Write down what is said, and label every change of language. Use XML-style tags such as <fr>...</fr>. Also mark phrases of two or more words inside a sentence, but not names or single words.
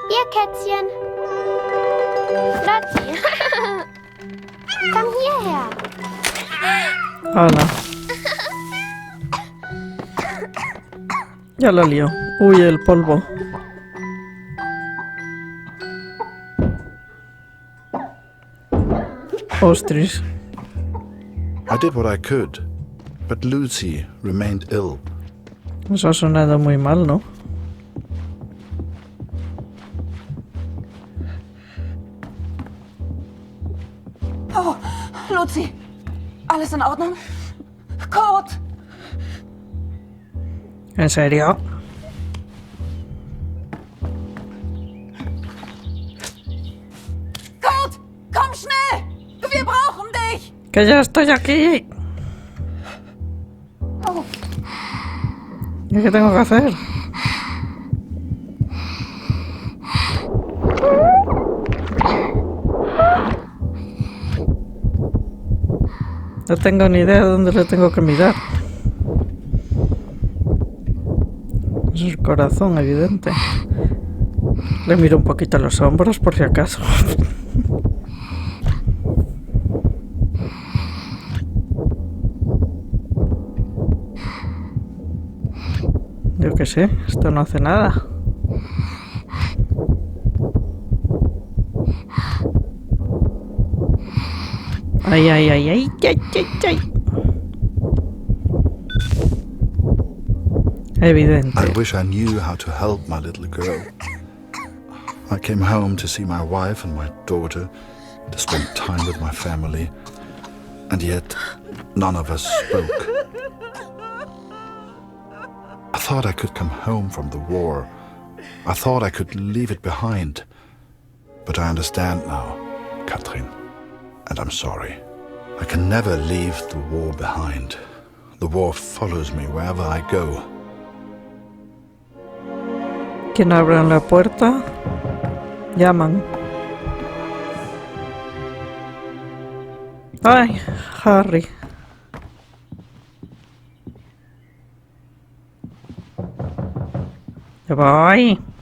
<de>Kätzchen. Lottie. Komm hierher.</de> <es>Hola. Ya la lío. Uy, el polvo. Ostras.</es> <en>I did what I could, but Lucy remained ill.</en> <es>Eso ha sonado muy mal, ¿no?</es> <en>Oh, Lucy.</en> <de>Alles in Ordnung? Kurt!</de> <es>¿En serio?</es> <de>Kurt, komm schnell! Wir brauchen dich!</de> <es>¡Que ya estoy aquí! Oh. ¿Y qué tengo que hacer? No tengo ni idea de dónde le tengo que mirar. Es el corazón, evidente. Le miro un poquito los hombros por si acaso. Yo qué sé, esto no hace nada. Ay, ay, ay, ay, ay, ay, ay. Evidente.</es> <en>I wish I knew how to help my little girl. I came home to see my wife and my daughter, to spend time with my family, and yet none of us spoke. I thought I could come home from the war. I thought I could leave it behind. But I understand now, Katrin, and I'm sorry. I can never leave the war behind. The war follows me wherever I go.</en> <es>¿Quién abre la puerta? Llaman. Ay, Harry. Ya voy.</es>